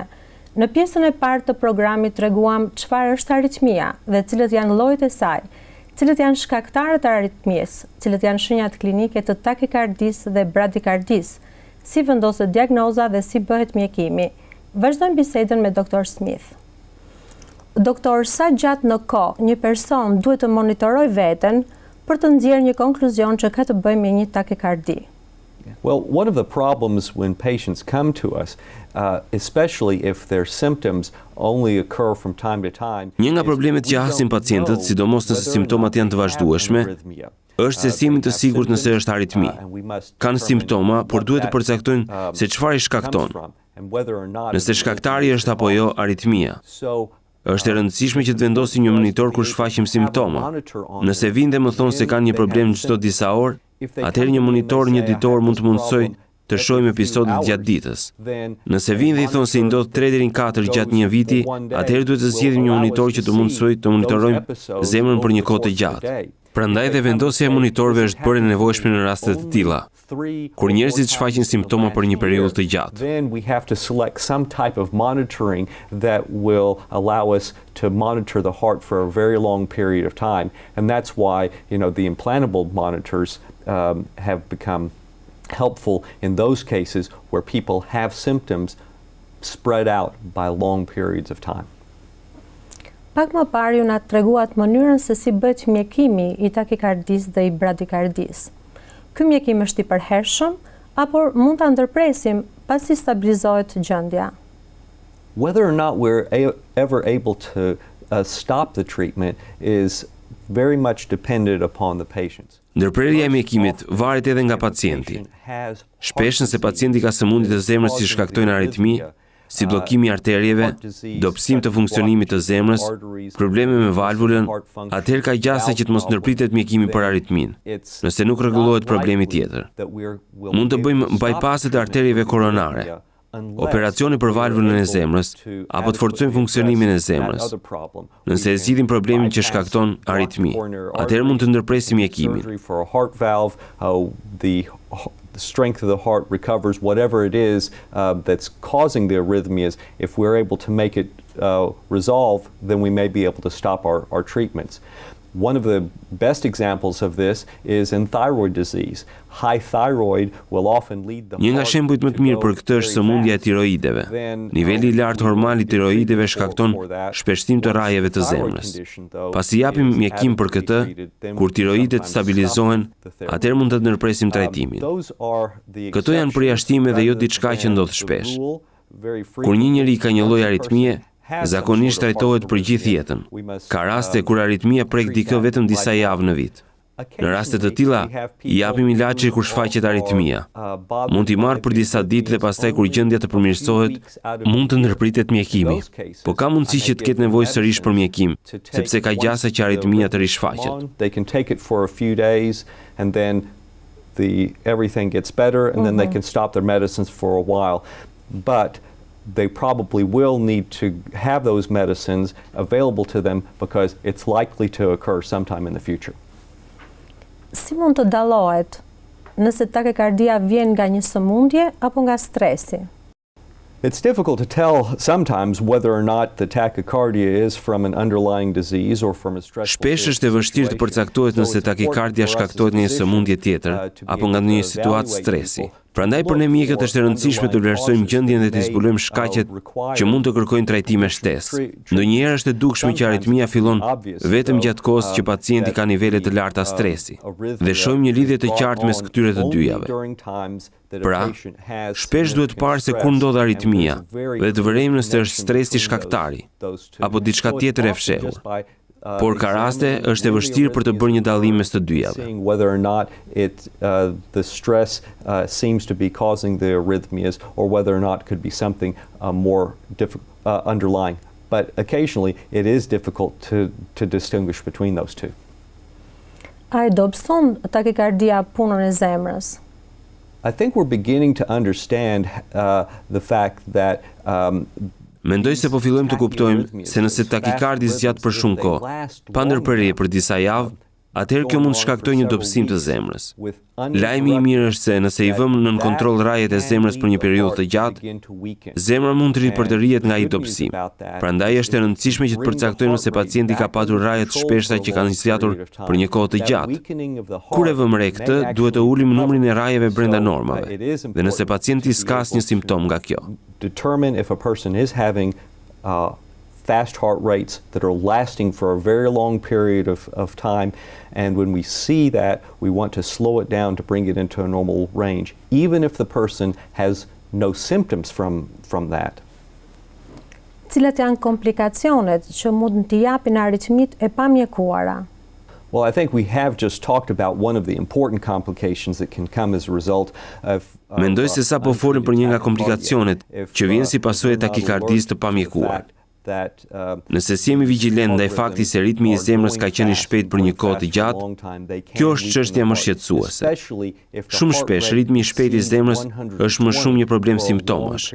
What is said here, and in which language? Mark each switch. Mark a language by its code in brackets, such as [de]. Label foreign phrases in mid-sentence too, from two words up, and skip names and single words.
[sq] Në pjesën e parë të programit treguam çfarë është aritmia dhe cilët janë llojet e saj, Cilët janë shkaktarët e aritmisë, cilët janë shenjat klinike të takikardisë dhe bradikardisë, si vendoset diagnoza dhe si bëhet mjekimi. Vazhdojmë bisedën me doktor Smith. Doktor, sa gjatë në kohë një person duhet të monitorojë veten për të nxjerrë një konkluzion që ka të bëjë me një takikardi? [en] Well, one of the problems when patients come to us, especially if their symptoms only occur from time to time. [sq] Një nga problemet që hasin pacientët, sidomos nëse simptomat janë të vazhdueshme, është se si jemi të sigurt nëse është aritmi. Kanë simptoma, por duhet të përcaktojnë se çfarë i shkakton. Nëse shkaktari është apo jo aritmia. Është e rëndësishme që të vendosim një monitor kur shfaqim simptoma. Nëse vinë dhe më thonë se kanë një problem çdo disa orë, atëherë një monitor një ditor mund të mundsoj të shohim episodet gjatë ditës. Nëse vinë dhe i thonë se i ndodh 3 deri në 4 gjatë një viti, atëherë duhet të zgjedhim një monitor që të mundsoj të monitorojmë zemrën për një kohë të gjatë. Prandaj dhe vendosja e monitorëve është bërë e nevojshme në raste të tilla, kur njerëzit shfaqin simptoma për një periudhë të gjatë. [en] Then we have to select some type of monitoring that will allow us to monitor the heart for a very long period of time, and that's why, the implantable monitors have become helpful in those cases where people have symptoms spread out by long periods of time. [sq] Pak më parë ju na treguat mënyrën se si bëhet mjekimi i takikardisë dhe i bradikardisë. Ky mjekim është i përhershëm apo mund ta ndërpresim pasi stabilizohet gjendja? [en] Whether or not we're ever able to stop the treatment is very much dependent upon the patients. [sq] Ndërprerja e mjekimit varet edhe nga pacienti. Shpesh nëse pacienti ka sëmundje të zemrës që shkaktojnë aritmi, si bllokimi i arterieve, dobësim të funksionimit të zemrës, probleme me valvulën, atëherë ka gjasa që të mos ndërpritet mjekimi për aritmin, nëse nuk rregullohet problemi tjetër. Mund të bëjmë bypasset e arterieve koronare, operacione për valvulën e zemrës, apo të forcojmë funksionimin e zemrës. Nëse e zgjidhim problemin që shkakton aritmi, atëherë mund të ndërpresim mjekimin. [en] The strength of the heart recovers whatever it is that's causing the arrhythmias. If we're able to make it resolve, then we may be able to stop our treatments. One of the best examples of this is in thyroid disease. High thyroid will often lead the [sq] Një nga shembujt më të mirë për këtë është sëmundja e tiroideve. Niveli i lartë hormonal i tiroideve shkakton shpeshtim të rrajeve të zemrës. Pasi japim mjekim për këtë, kur tiroidet stabilizohen, atëherë mund të ndërpresim trajtimin. Këto janë përjashtime dhe jo diçka që ndodh shpesh. Kur një njeri ka një lloj aritmie, zakonisht trajtohet për gjithë jetën. Ka raste kur aritmia prek dikë vetëm disa javë në vit. Në raste të tilla, i japim ilaçe kur shfaqet aritmia. Mund t'i marrë për disa ditë dhe pastaj kur gjendja të përmirësohet, mund të ndërpritet mjekimi. Po ka mundësi që të ketë nevojë sërish për mjekim, sepse ka gjasa që aritmia të rishfaqet. [en] They can take it for a few days and then everything gets better and then they can stop their medicines for a while. But they probably will need to have those medicines available to them because it's likely to occur sometime in the future. [sq] Si mund të dallohet nëse takikardia vjen nga një sëmundje apo nga stresi? [en] It's difficult to tell sometimes whether or not the tachycardia is from an underlying disease or from a stressful situation. [sq] Shpesh është e vështirë të përcaktohet nëse takikardia shkaktohet nga një sëmundje tjetër apo nga një situatë stresi. Prandaj për ne mjekët është e rëndësishme të vlerësojmë gjendjen dhe të zbulojmë shkaqet që mund të kërkojnë trajtime shtesë. Ndonjëherë është e dukshme që aritmia fillon vetëm gjatë kohës që pacienti ka nivele të larta stresi dhe shohim një lidhje të qartë mes këtyre të dyjave. Pra, shpesh duhet parë se kur ndodh aritmia dhe të vërejmë nëse është stresi shkaktari apo diçka tjetër e fshehur. Por ka raste është e vështirë për të bërë një dallim mes të dyjave. [en] Whether or not the stress seems to be causing the arrhythmias or whether or not could be something more underlying. But occasionally it is difficult to distinguish between those two. [sq] A e dobëson takikardia punën e zemrës? [en] I think we're beginning to understand the fact that [sq] Mendoj se po fillojmë të kuptojmë se nëse takikardi zgjat për shumë kohë, pa ndërprerje për disa javë, atëherë kjo mund të shkaktojë një dobësim të zemrës. Lajmi i mirë është se nëse i vëmë nën kontroll rrajet e zemrës për një periudhë të gjatë, zemra mund të ripërtërihet nga ai dobësim. Prandaj është e rëndësishme që të përcaktojmë nëse pacienti ka patur raje të shpeshta që kanë zgjatur për një kohë të gjatë. Kur e vëmë re këtë, duhet të ulim numrin e rajeve brenda normave, dhe nëse pacienti s'ka asnjë simptom nga kjo. [en] Determine if a person is having fast heart rates that are lasting for a very long period of time, and when we see that, we want to slow it down to bring it into a normal range, even if the person has no symptoms from that. [sq] Cilat janë komplikacionet që mund t'i japin aritmit e pamjekuara? [en] Well, I think we have just talked about one of the important complications that can come as a result of [sq] Mendoj se sa po folim për një nga komplikacionet që vjen si pasojë e takikardisë të pamjekuar. Nëse si jemi vigjilent ndaj faktit se ritmi i zemrës ka qenë i shpejt për një kohë të gjatë, kjo është çështja më shqetësuese. Shumë shpesh ritmi i shpejt i zemrës është më shumë një problem simptomash.